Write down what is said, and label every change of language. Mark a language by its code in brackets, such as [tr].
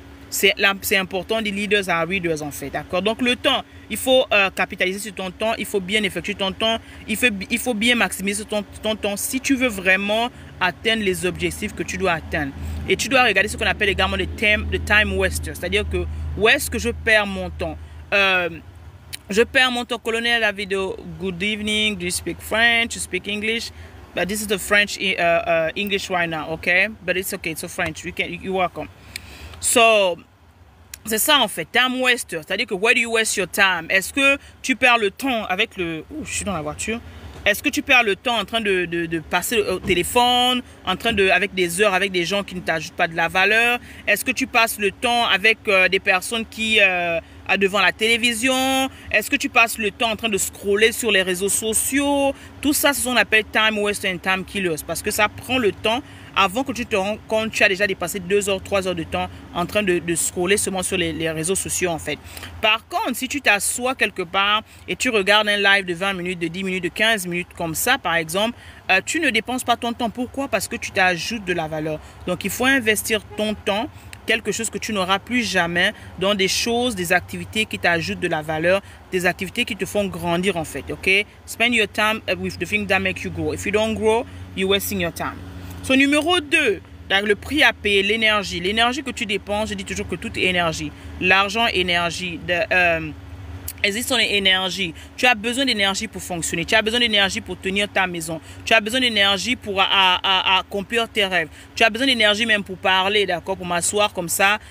[fr] C'est important, les [en] leaders are readers [fr] en fait, d'accord? Donc le temps, il faut capitaliser sur ton temps, il faut bien effectuer ton temps, il faut bien maximiser ton temps si tu veux vraiment atteindre les objectifs que tu dois atteindre. Et tu dois regarder ce qu'on appelle également le time waster, c'est-à-dire que où est-ce que je perds mon temps? Je perds mon temps. [en] Colonel, [fr] la vidéo, [en] good evening, do you speak French, you speak English? But this is the French English right now, okay? But it's okay, it's a French, you're welcome. So, [fr] C'est ça en fait, time waster. C'est-à-dire que [en] where do you waste your time? [fr] Est-ce que tu perds le temps avec le... Ouh, je suis dans la voiture. Est-ce que tu perds le temps en train de passer au téléphone, en train avec des heures avec des gens qui ne t'ajoutent pas de la valeur? Est-ce que tu passes le temps avec des personnes qui devant la télévision? Est-ce que tu passes le temps en train de scroller sur les réseaux sociaux? Tout ça, c'est ce qu'on appelle [en] time waster and time killers, [fr] parce que ça prend le temps avant que tu te rends compte, tu as déjà dépassé 2 heures, 3 heures de temps en train de scroller seulement sur les réseaux sociaux en fait. Par contre, si tu t'assois quelque part et tu regardes un live de 20 minutes, de 10 minutes, de 15 minutes comme ça par exemple, tu ne dépenses pas ton temps. Pourquoi? Parce que tu t'ajoutes de la valeur. Donc, il faut investir ton temps, quelque chose que tu n'auras plus jamais, dans des choses, des activités qui t'ajoutent de la valeur, des activités qui te font grandir en fait, ok? [en] Spend your time with the things that make you grow. If you don't grow, you're wasting your time. [fr] So, numéro 2, le prix à payer, l'énergie. L'énergie que tu dépenses, je dis toujours que tout est énergie. L'argent, énergie. Existe ton énergie. Tu as besoin d'énergie pour fonctionner. Tu as besoin d'énergie pour tenir ta maison. Tu as besoin d'énergie pour accomplir tes rêves. Tu as besoin d'énergie même pour parler, d'accord, pour m'asseoir comme ça.